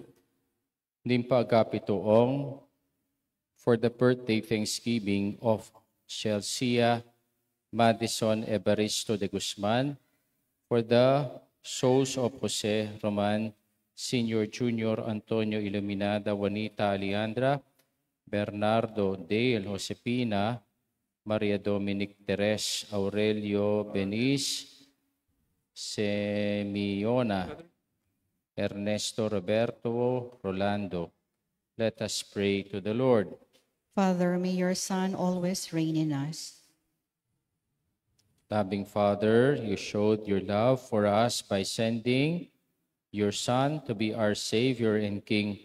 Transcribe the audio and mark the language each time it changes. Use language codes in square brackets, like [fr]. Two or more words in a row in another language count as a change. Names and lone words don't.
[en] Limpa Agapitoong, for the birthday thanksgiving of Chelsea Madison Evaristo de Guzman, for the souls of Jose Roman, Senior Junior Antonio Iluminada, Juanita Alejandra, Bernardo Dale Josepina, Maria Dominic Teres Aurelio Beniz, Semiona, Ernesto Roberto Rolando. Let us pray to the Lord. Father, may your Son always reign in us. Loving Father, you showed your love for us by sending your Son to be our Savior and King.